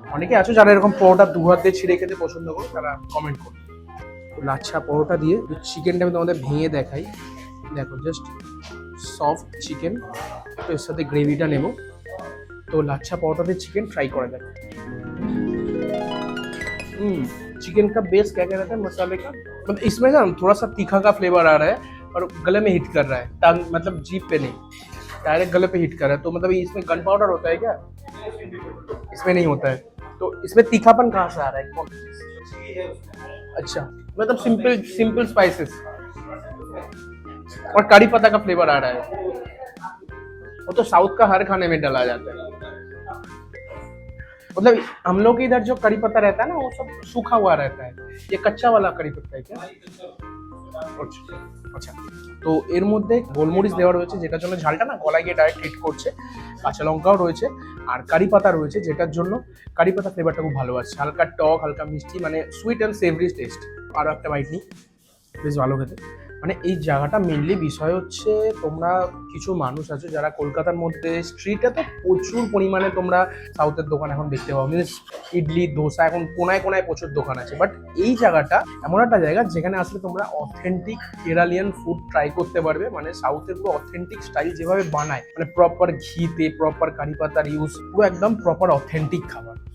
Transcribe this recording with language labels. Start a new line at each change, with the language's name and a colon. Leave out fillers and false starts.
Bangla: অনেকে আছো যারা এরকম পরোটা দু হাত দিয়ে ছিঁড়ে খেতে পছন্দ করো, তারা কমেন্ট করো। লাচ্ছা পরোটা দিয়ে চিকেনটা আমি তোমাদের ভেঙে দেখাই। দেখো জাস্ট সফট চিকেন, তো এর সাথে গ্রেভিটা নেব। তো লাচ্ছা পরোটা দিয়ে চিকেন ট্রাই
Hindi: करा जाए। चिकन का बेस क्या क्या रहता है मसाले का, मतलब इसमें ना थोड़ा सा तीखा का फ्लेवर आ रहा है और गले में हिट कर रहा है, टंग मतलब जीभ पे नहीं, डायरेक्ट गले पे हिट कर रहा है। तो मतलब इसमें गन पाउडर होता है क्या? इसमें नहीं होता है। तो इसमें तीखापन कहाँ से आ रहा है? कौन? अच्छा, मतलब सिंपल सिंपल स्पाइसेस और कड़ी पत्ता का फ्लेवर आ रहा है। वो तो साउथ का हर खाने में डाला जाता है, मतलब हम लोग के इधर जो कड़ी पत्ता रहता है ना, वो सब सूखा हुआ रहता है, ये कच्चा वाला कड़ी पत्ता है क्या?
Bangla: আচ্ছা, তো এর মধ্যে গোলমরিচ দেওয়া রয়েছে, যেটার জন্য ঝালটা না গলায় গিয়ে ডাইরেক্ট হিট করছে। কাঁচা লঙ্কাও রয়েছে, আর কারি পাতা রয়েছে, যেটার জন্য কারি পাতা ফ্লেভারটা খুব ভালো আসছে, হালকা টক, হালকা মিষ্টি, মানে সুইট অ্যান্ড সেভরি টেস্ট। আরও একটা বাইট নিই, বেশ ভালো খেতে। মানে এই জায়গাটা মেনলি বিষয় হচ্ছে, তোমরা কিছু মানুষ আছো যারা কলকাতার মধ্যে স্ট্রিটে তো প্রচুর পরিমাণে তোমরা সাউথের দোকান এখন দেখতে পাবো, মিনস ইডলি ধোসা এখন কোনায় কোনায় প্রচুর দোকান আছে, বাট এই জায়গাটা এমন একটা জায়গা যেখানে আসলে তোমরা অথেন্টিক কেরালিয়ান ফুড ট্রাই করতে পারবে, মানে সাউথের পুরো অথেন্টিক স্টাইল যেভাবে বানায়, মানে প্রপার ঘিতে, প্রপার কারি পাতার ইউজ, পুরো একদম প্রপার অথেন্টিক খাবার।